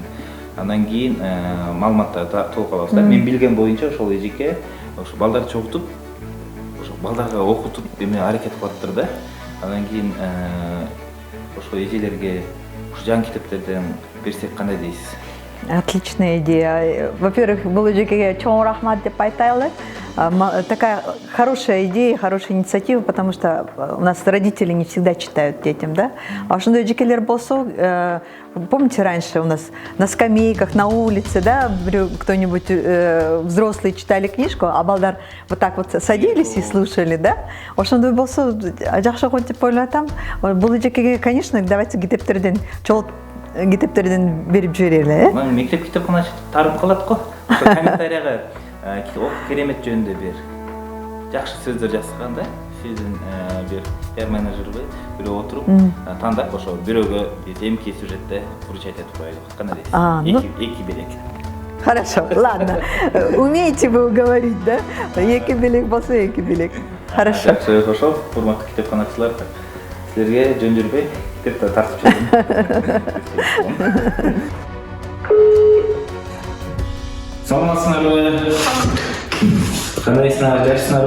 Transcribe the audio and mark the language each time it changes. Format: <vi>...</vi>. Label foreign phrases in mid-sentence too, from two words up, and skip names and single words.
<ky>Андан кийин маалыматтарды толук алабыз да. Мен билген боюнча ошол эжеке ошо балдарды чогултуп, ошо балдарга окутуп эме аракет кылаттыр да. Андан кийин ошо эжелерге жаңы китептерден берсек кандай дейсиз?</ky> <ru>Отличная идея. Во-первых,</ru> <ky>бул эжекеге чоң рахмат деп айтайлы.</ky> <ru>Такая хорошая идея, хорошая инициатива, потому что у нас родители не всегда читают детям, да?</ru> <ky>А ошондой эжекелер болсо,</ky> <ru>помните, раньше у нас на скамейках, на улице, да, кто-нибудь взрослые читали книжку, а балдар вот так вот садились и слушали, да?</ru> <ky>Ошондой болсо жакшы го деп ойлойт атам. Бул эжекеге, конечно, давайте китептерден берип жиберели, э? Мектеп китапканачы тарып калат го. Комментарийга окуу керемет жөнүндө бир жакшы сөздөр жазган да. Сиздин бир пиар менеджерби бирөө отуруп тандап ошо бирөөгө эмки сюжетте вручать этип коелу. Кандай дейсиз? Эки белек.</ky> <ru>Хорошо, ладно. Умеете вы говорить, да?</ru> <ky>Эки белек болсо эки белек.</ky> <ru>Хорошо.</ru> <ky>Жакшы, ошо урматтуу китепканачылар, силерге жөн жүрбөй китепти тартып жүрдүм. Саламатсыңарбы? Кандайсыңар, жакшысыңарбы?</ky>